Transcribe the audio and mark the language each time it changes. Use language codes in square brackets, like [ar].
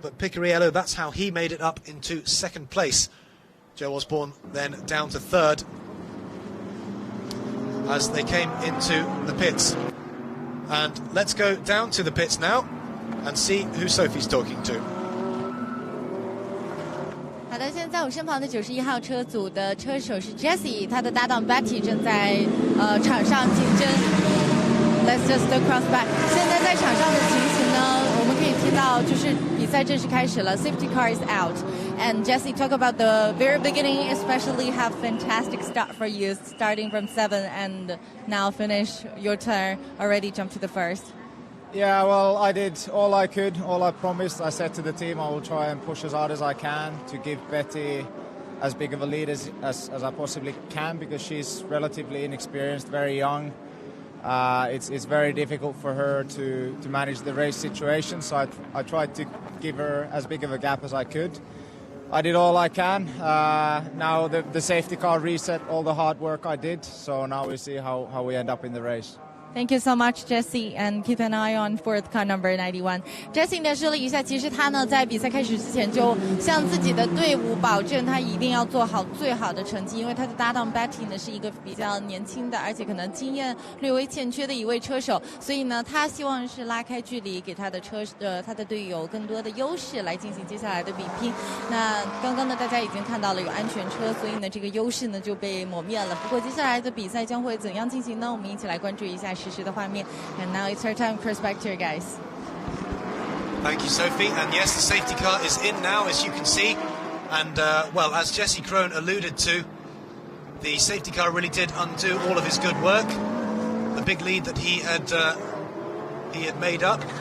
[en] But Picariello, that's how he made it up into 2nd place. Joe Osborne then down to 3rd. as they came into the pits. And let's go down to the pits now and see who Sophie's talking to. [zh] 好的，现在在我身旁的91号车组的车手是 Jessie， 他的搭档 Betty 正在场上竞争。 [en] Let's just cross back。 [zh] 现在在场上的情形呢，我们可以听到就是比赛正式开始了 ， [en] Safety car is out。 And Jessie, talk about the very beginning, especially have fantastic start for you, starting from 7 and now finish your turn, already jump to the first. Yeah, well, I did all I could, all I promised. I said to the team I will try and push as hard as I can to give Betty as big of a lead as I possibly can, because she's relatively inexperienced, very young. It's very difficult for her to manage the race situation, so I tried to give her as big of a gap as I could. I did all I can. Now the safety car reset all the hard work I did, so now we see how we end up in the race. Thank you so much, Jessie, and keep an eye on fourth car number 91. [zh] Jessie 呢说了一下，其实他呢在比赛开始之前就向自己的队伍保证，他一定要做好最好的成绩，因为他的搭档 Betty 呢是一个比较年轻的，而且可能经验略微欠缺的一位车手，所以呢他希望是拉开距离，给他的他的队友更多的优势来进行接下来的比拼。那刚刚呢大家已经看到了有安全车，所以呢这个优势呢就被抹灭了。不过接下来的比赛将会怎样进行呢？我们一起来关注一下实时的画面。 [en] And now it's our time, Chris, back to you guys. Thank you, Sophie. And yes, the safety car is in now, as you can see. And, well, as Jesse Krohn alluded to, the safety car really did undo all of his good work. The big lead that he had made up.